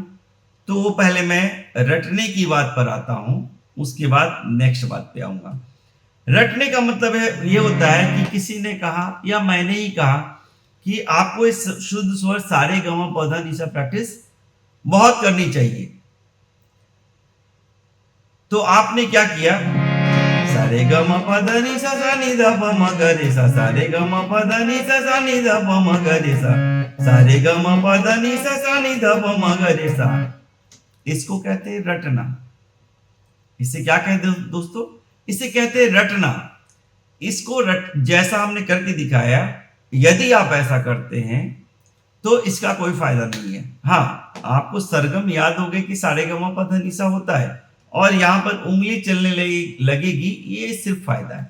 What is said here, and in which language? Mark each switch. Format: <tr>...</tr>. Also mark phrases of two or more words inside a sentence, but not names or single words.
<hi>तो वो पहले मैं रटने की बात पर आता हूं, उसके बाद नेक्स्ट बात पे आऊंगा। रटने का मतलब है ये होता है कि किसी ने कहा या मैंने ही कहा कि आपको इस शुद्ध स्वर सारे ग म प ध नि सा प्रैक्टिस बहुत करनी चाहिए। तो आपने क्या किया? सारे ग म प ध नि सा सा नि ध प म ग रे सा, सारे ग म प ध नि सा सा नि ध प म ग रे सा, सारे ग म प ध नि सा सा नि ध प म ग रे सा। इसको कहते हैं रटना। इसे क्या कहते हैं दोस्तों? इसे कहते हैं रटना। इसको जैसा हमने करके दिखाया, यदि आप ऐसा करते हैं तो इसका कोई फायदा नहीं है। हाँ, आपको सरगम याद होगा कि सारे ग म प ध नि सा होता है और यहां पर उंगली चलने लगेगी, ये सिर्फ फायदा है।</hi>